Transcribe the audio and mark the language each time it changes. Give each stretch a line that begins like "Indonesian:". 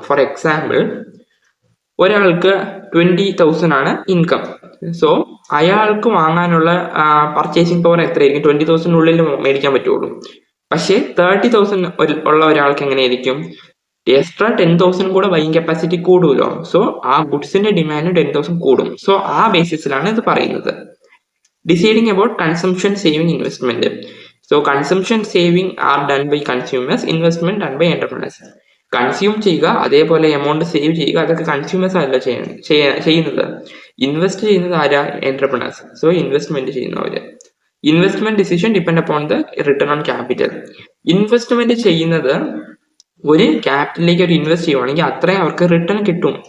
Malayalam: For example, ഒരാൾക്ക് 20,000 ആണ് income. So അയാൾക്ക് വാങ്ങാനുള്ള പർച്ചേസിങ് പവർ എത്രയായിരിക്കും? 20,000 മേടിക്കാൻ പറ്റുള്ളൂ. പക്ഷേ 30,000 ഉള്ള ഒരാൾക്ക് എങ്ങനെയായിരിക്കും? എക്സ്ട്രാ 10,000 കൂടെ ബൈയിങ് കപ്പാസിറ്റി കൂടുമല്ലോ. സോ ആ ഗുഡ്സിന്റെ ഡിമാൻഡ് 10,000 കൂടും. സോ ആ ബേസിസിലാണ് ഇത് പറയുന്നത്.
English: Deciding about consumption saving investment. So consumption saving are done by consumers, investment done by entrepreneurs.
Malayalam: Consume ചെയ്യുക, അതേപോലെ എമൗണ്ട് സേവ് ചെയ്യുക, അതൊക്കെ കൺസ്യൂമേഴ്സ് അല്ല ചെയ്യുന്നത്. ഇൻവെസ്റ്റ് ചെയ്യുന്നത് ആരാ? എന്റർപ്രണേഴ്സ്. സോ ഇൻവെസ്റ്റ്മെന്റ് ചെയ്യുന്നവര്.
English: Investment decision depend upon the return on capital.
Malayalam: Investment ചെയ്യുന്നത് ഒരു ക്യാപിറ്റലിലേക്ക് ഒരു ഇൻവെസ്റ്റ് ചെയ്യുവാണെങ്കിൽ അത്രയും അവർക്ക് റിട്ടേൺ കിട്ടും.